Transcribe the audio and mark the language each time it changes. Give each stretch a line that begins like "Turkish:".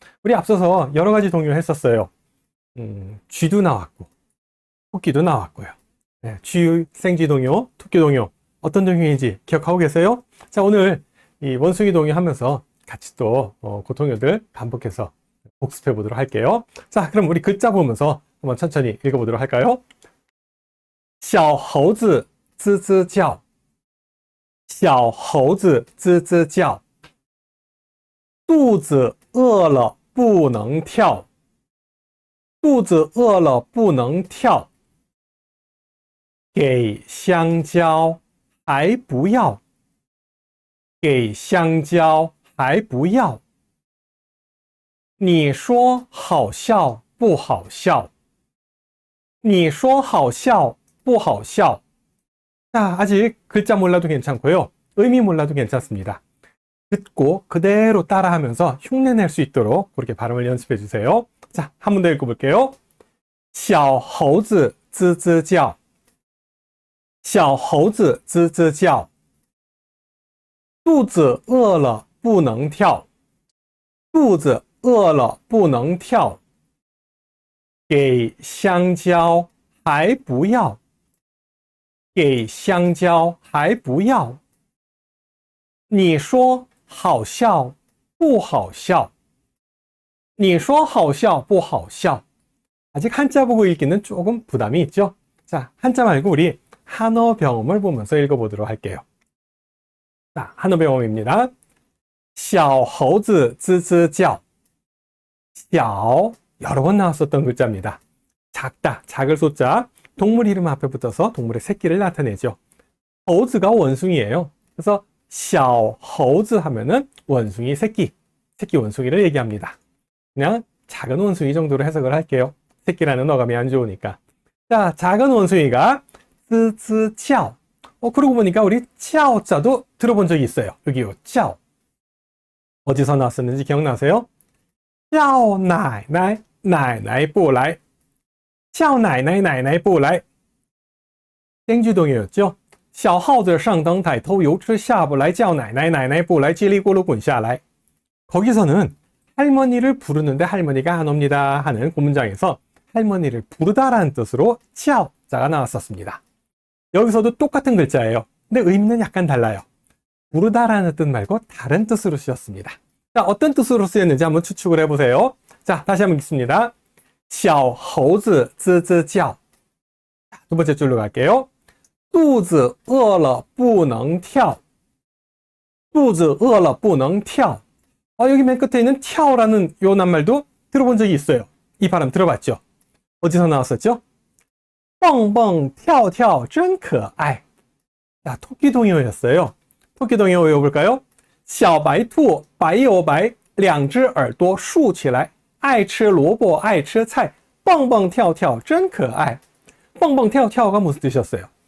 Korean: 우리 앞서서 여러 가지 동요를 했었어요. 쥐도 나왔고 토끼도 나왔고요. 네, 쥐, 생쥐 동요, 토끼 동요 어떤 동요인지 기억하고 계세요? 자, 오늘 이 원숭이 동요 하면서 같이 또 그 동요들 반복해서 복습해 보도록 할게요. 자, 그럼 우리 글자 보면서 한번 천천히 읽어보도록 할까요?
Chinese: 小猴子吱吱叫小猴子吱吱叫肚子饿了不能跳肚子饿了不能跳给香蕉还不要给香蕉还不要你说好笑不好笑你说好笑不好笑
Korean: 자, 아직 글자 몰라도 괜찮고요. 의미 몰라도 괜찮습니다. 듣고 그대로 따라하면서 흉내낼 수 있도록 그렇게 발음을 연습해 주세요. 자, 한 번 더 읽어볼게요.
Chinese: 小猴子吱吱叫小猴子吱吱叫肚子饿了不能跳肚子饿了不能跳给香蕉还不要给香蕉还不要你说好笑不好笑你说好笑不好笑
Korean: 아직 한자 보고 읽기는 조금 부담이 있죠. 자, 한자 말고 우리 한어 병음을 보면서 읽어보도록 할게요. 자, 한어 병음입니다.
Chinese: 小猴子吱吱叫小,
Korean: 여러 번 나왔었던 글자입니다. 작다, 작을 소자, 동물 이름 앞에 붙어서 동물의 새끼를 나타내죠. 猴子가 원숭이에요. 그래서 小猴子하면은 원숭이 새끼, 새끼 원숭이를 얘기합니다. 그냥 작은 원숭이 정도로 해석을 할게요. 새끼라는 어감이 안 좋으니까. 자, 작은 원숭이가
Chinese: 吱吱叫.
Korean: 그러고 보니까 우리 叫자도 들어본 적이 있어요. 여기요, 叫. 어디서 나왔었는지 기억나세요?
Chinese: 叫奶奶奶奶不来叫奶奶奶奶不来
Korean: 생쥐 동요였죠.
Chinese: 小耗子上灯台偷油吃下不来叫奶奶奶奶不来叽里咕噜滚下来
Korean: 거기서는 할머니를 부르는데 할머니가 안 옵니다 하는 그 문장에서 할머니를 부르다라는 뜻으로 叫자가 나왔었습니다. 여기서도 똑같은 글자예요. 근데 의미는 약간 달라요. 부르다라는 뜻 말고 다른 뜻으로 쓰였습니다. 자, 어떤 뜻으로 쓰였는지 한번 추측을 해보세요. 자, 다시 한번 읽습니다.
Chinese: 小猴子吱吱叫
Korean: 두 번째 줄로 갈게요.
Chinese: 肚子饿了不能跳肚子饿了不能跳
Korean: 여기 맨 끝에 있는 跳라는 요 낱말도 들어본 적이 있어요. 이 발음 들어봤죠? 어디서 나왔었죠?
Chinese: 蹦蹦跳跳真可爱
Korean: 자, 토끼 동요였어요. 토끼 동요 외워볼까요?
Chinese: 小白兔白又白两只耳朵竖起来爱吃萝卜爱吃菜蹦蹦跳跳真可爱 蹦蹦跳跳가
Korean: 무슨 뜻이었어요?